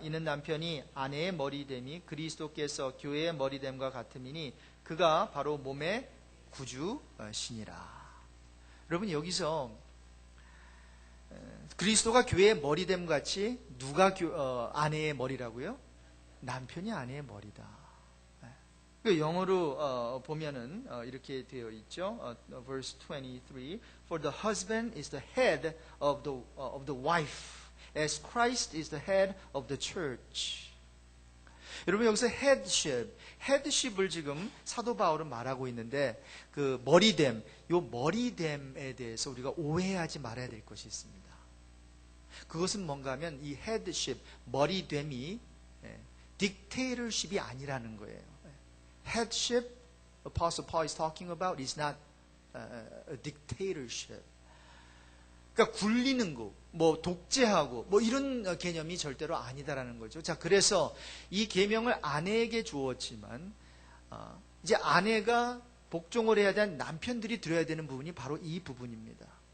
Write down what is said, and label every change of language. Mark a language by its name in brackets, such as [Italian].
[Korean] 이는 남편이 아내의 머리됨이 그리스도께서 교회의 머리됨과 같음이니 그가 바로 몸의 구주시니라. 여러분 여기서 그리스도가 교회의 머리됨 같이 누가 아내의 머리라고요? 남편이 아내의 머리다. 영어로 보면은 이렇게 되어 있죠. [English] Verse 23. For the husband is the head of the wife, as Christ is the head of the church. [Korean] 여러분 여기서 headship을 지금 사도 바울은 말하고 있는데 그 머리됨, 요 머리됨에 대해서 우리가 오해하지 말아야 될 것이 있습니다. 그것은 뭔가 하면 이 headship, 머리됨이 dictatorship이 아니라는 거예요. [English] Headship, Apostle Paul is talking about, is not a dictatorship. [Korean] 그러니까 굴리는 거, 독재하고, 이런 개념이 절대로 아니다라는 거죠. 자, 그래서 이 계명을 아내에게 주었지만, 이제 아내가 복종을 해야 되는 남편들이 들어야 되는 부분이 바로 이 부분입니다.